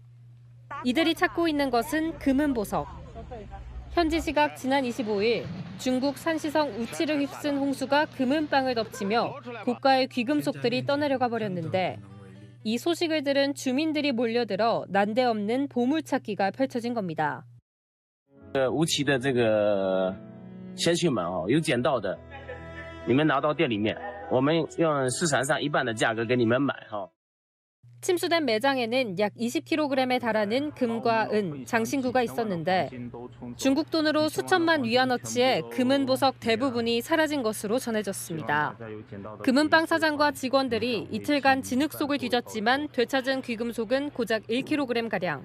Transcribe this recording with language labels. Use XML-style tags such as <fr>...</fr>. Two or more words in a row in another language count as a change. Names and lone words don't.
<ko>이들이 찾고 있는 것은 금은보석. 현지 시각 지난 25일 중국 산시성 우치를 휩쓴 홍수가 금은방을 덮치며 고가의 귀금속들이 떠내려가 버렸는데 이 소식을 들은 주민들이 몰려들어 난데없는 보물찾기가 펼쳐진 겁니다.</ko> <zh>无期的这个先驱们有捡到的，你们拿到店里面，我们用市场上一半的价格给你们买哈。</zh> <ko>침수된 매장에는 약 20kg에 달하는 금과 은, 장신구가 있었는데 중국 돈으로 수천만 위안어치의 금은 보석 대부분이 사라진 것으로 전해졌습니다. 금은방 사장과 직원들이 이틀간 진흙 속을 뒤졌지만 되찾은 귀금속은 고작 1kg가량.</ko>